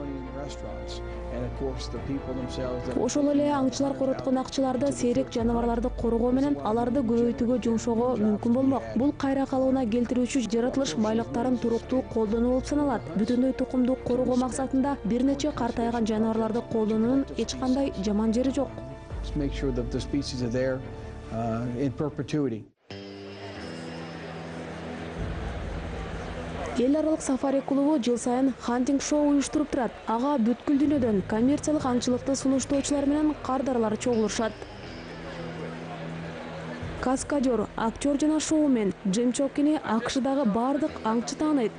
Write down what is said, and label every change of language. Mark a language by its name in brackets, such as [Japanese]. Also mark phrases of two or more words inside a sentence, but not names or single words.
[Kyrgyz] Ошол эле аңчылар короткон акчаларды сейрек жаныбарларды коргоо менен аларды көбөйтүүгө жумшоого мүмкүн болмок. Бул кайра калыбына келтирүүчү жаратылыш байлыктарын туруктуу колдонуу болуп саналат. Бүтүндөй тукумду коргоо максатында бир нече картайган жаныбарларды колдонуунун эч кандай жаман жери жок. [English] Make sure that the species are there in perpetuity. [Kyrgyz] Эл аралык сафари клубу жыл сайын [English] hunting show [Kyrgyz] уюштуруп турат. Ага бүткүл дүйнөдөн коммерциялык аңчылыкты сунуштоочулар менен кардарлар чогулушат. Каскадер, актер жана шоумен Джим Чоккини АКШдагы бардык аңчы тааныйт.